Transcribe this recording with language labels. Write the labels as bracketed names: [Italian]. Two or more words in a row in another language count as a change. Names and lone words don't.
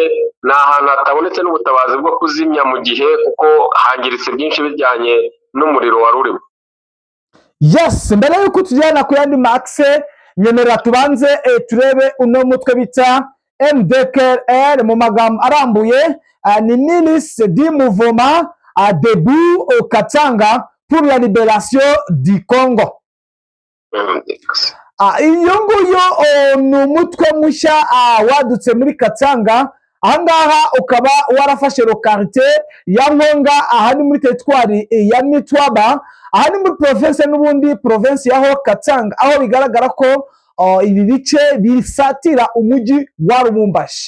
[Kinyarwanda] Ni ahantu hatabonetse n'ubutabazi bwo kuzimya mu gihe, kuko hangiritse byinshi bijyanye n'umuriro wari urimo. Yes, mbere y'uko tujyana ku yandi maxe, nyemerera tubanze turebe uno mutwe bita MDKR mu magambo arambuye, ni Milice du Mouvement Debout au Katanga pour la Libération du Congo. Iyo nguyo ni umutwe mushya wadutse muri Katanga. Ahangaha ukaba warafashe lokalite ya Nkonga, aha ni muri teritwari ya Mitwaba, aha ni muri province n'ubundi province yaho Katanga, aho bigaragara ko ibi bice bisatira umujyi wa Lubumbashi.